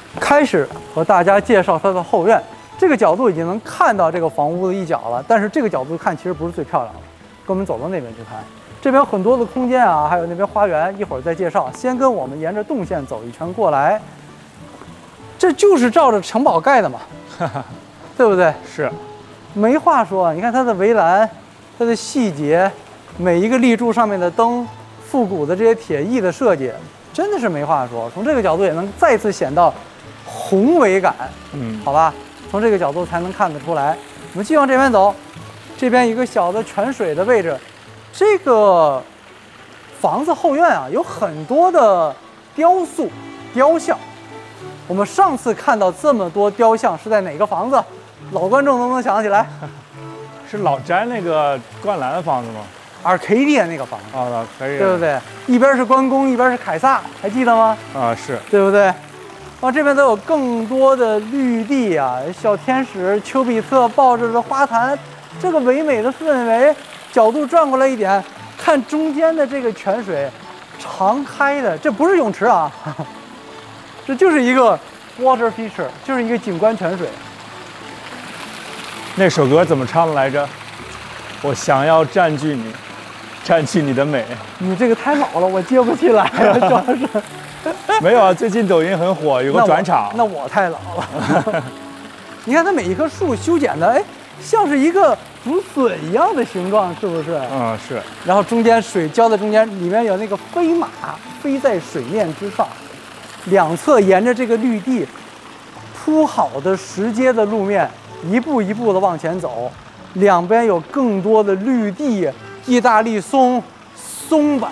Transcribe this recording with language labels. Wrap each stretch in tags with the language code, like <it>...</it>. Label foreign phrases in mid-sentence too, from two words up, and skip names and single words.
<zh>開始和大家介紹它的後院。这個角度已經能看到這個房屋的一角了，但是這個角度看其實不是最漂亮的。跟我們走到那邊去看，這邊有很多的空間啊，還有那邊花園，一會兒再介紹。先跟我們沿着動線走一圈過來，這就是照着城堡蓋的嘛，對不對？是，沒話說。你看它的圍欄，它的細節，每一個立柱上面的燈，復古的這些鐵藝的設計，真的是沒話說。從這個角度也能再次顯到宏偉感，好吧？從這個角度才能看得出來。我們繼續往這邊走，這邊一個小的泉水的位置，這個房子後院啊有很多的雕塑、雕像。我們上次看到這麼多雕像是在哪個房子？老觀眾能不能想起來？是老詹那個灌籃的房子吗？Arcadia那個房子啊，可以，對不对？一邊是关公，一邊是凱撒，還記得嗎？啊，是对不对？这邊都有更多的綠地啊，小天使丘比特抱着的花壇，這個唯美的氛圍。角度轉過來一點，看中間的這個泉水，長開的，這不是泳池啊，這就是一個</zh> <en>water feature，</en> <zh>就是一個景觀泉水。那首歌怎麼唱的來着？我想要佔據你，佔據你的美。你這個太老了，我接不起來了，主要是。沒有啊，最近抖音很火，有個轉場。那我太老了。你看它每一棵樹修剪的，哎，像是一個竹筍一樣的形狀，是不是？嗯，是。然後中間水澆在中間，裡面有那個飛馬飛在水面之上，兩側沿着這個綠地鋪好的石階的路面，一步一步的往前走，兩邊有更多的綠地，意大利松、松柏。</zh>